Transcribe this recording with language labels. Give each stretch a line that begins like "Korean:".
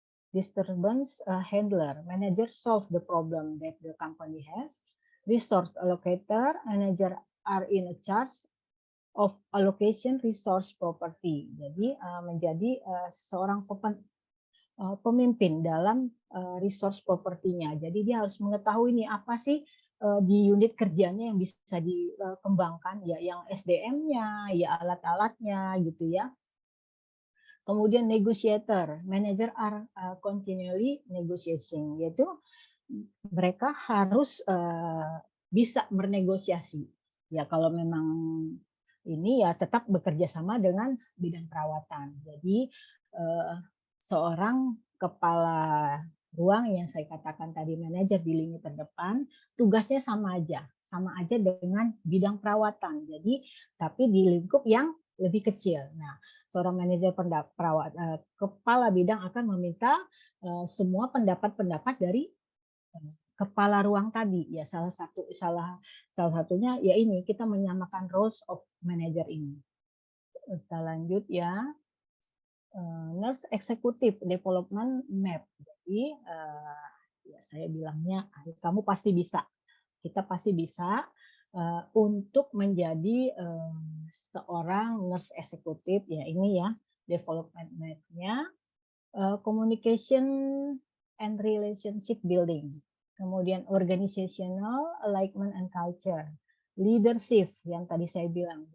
English: Disturbance handler, manager solve the problem that the company has. Resource allocator, manager are in charge of allocation resource property.
Indonesian: Jadi menjadi seorang pemimpin dalam resource propertinya. Jadi dia harus mengetahui nih apa sih di unit kerjanya yang bisa dikembangkan ya, yang SDM-nya, ya alat-alatnya gitu ya. Kemudian negotiator,
English: manager are continually negotiating,
Indonesian: yaitu mereka harus bisa bernegosiasi. Ya kalau memang ini ya tetap bekerja sama dengan bidang perawatan. Jadi seorang kepala ruang yang saya katakan tadi manajer di lini terdepan, tugasnya sama aja dengan bidang perawatan. Jadi tapi di lingkup yang lebih kecil. Nah, seorang manajer kepala bidang akan meminta semua pendapat-pendapat dari kepala ruang tadi ya, salah satunya ya ini kita menyamakan roles of manager ini. Kita lanjut ya.
English: Nurse Executive Development Map.
Indonesian: Jadi ya saya bilangnya kamu pasti bisa. Kita pasti bisa untuk menjadi seorang nurse eksekutif ya, ini ya development map-nya.
English: Communication and relationship building, kemudian organizational alignment and culture, leadership
Indonesian: yang tadi saya bilang.